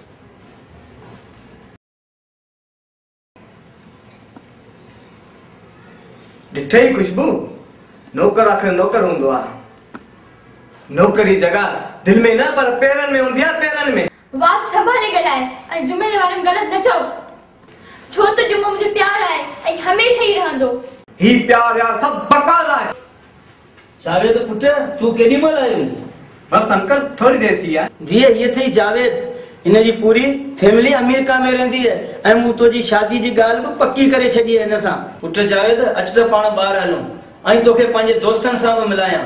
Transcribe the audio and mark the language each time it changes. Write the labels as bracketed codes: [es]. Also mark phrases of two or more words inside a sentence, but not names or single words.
[sd] ॾिठई खुशबू, नौकर आखिर नौकर हूंदो आहे। नौकरी जगह दिल में न पर पेरनि में हूंदी आहे, पेरनि में। बात संभाले ॻाल्हाए ऐं जुमे जे बारे में ग़लति न चओ, छो त जुमो मुंहिंजो प्यार आहे ऐं हमेशह ई रहंदो। ही प्यार यार सब बकवास आहे। जावेद पुट तू केॾी महिल आयो? बस अंकल थोड़ी देर थी आहे। धीअ ये थी जावेद, हिन जी पूरी फैमिली अमेरिका में रहंदी है ऐं मूं तुंहिंजी शादी जी ॻाल्हि बि पक्की करे छॾी आहे हिन सां। पुट जावेद अच त पाण ॿाहिरि हलूं ऐं तोखे पंहिंजे दोस्तनि सां बि मिलायां।